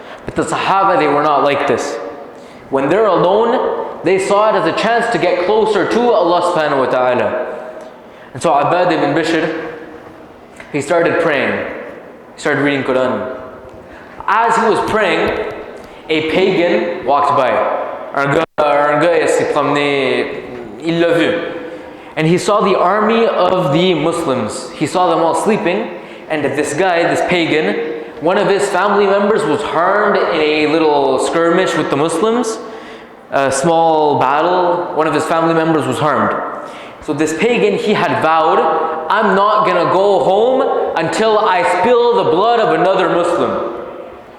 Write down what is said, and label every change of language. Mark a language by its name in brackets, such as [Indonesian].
[English] But the Sahaba, they were not like this. When they're alone, they saw it as a chance to get closer to Allah [Arabic] subhanahu wa ta'ala. [English] And so Abad ibn Bishr, he started praying. He started reading Quran. As he was praying, a pagan walked by. [French] Un gars s'est promené, il l'a vu. [English] And he saw the army of the Muslims. He saw them all sleeping. And this guy, this pagan, one of his family members was harmed in a little skirmish with the Muslims. A small battle, one of his family members was harmed. So this pagan, he had vowed, I'm not going to go home until I spill the blood of another Muslim.